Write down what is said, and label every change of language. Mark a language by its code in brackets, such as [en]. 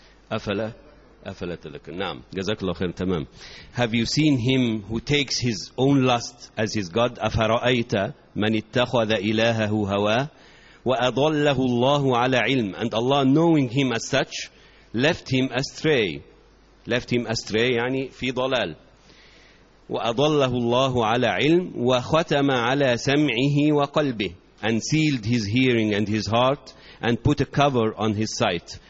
[ar] أفلا تذكر. نعم, جزاك الله خير. تمام. [en] Have you seen him who takes his own lust as his God? [ar] أفرأيت من اتخذ إلهه هوى وأضله الله على علم. [en] And Allah, knowing him as such, left him astray, [ar] يعني في ضلال. وأضله الله على علم وختم على سمعه وقلبه, [en] and sealed his hearing and his heart, and put a cover on his sight.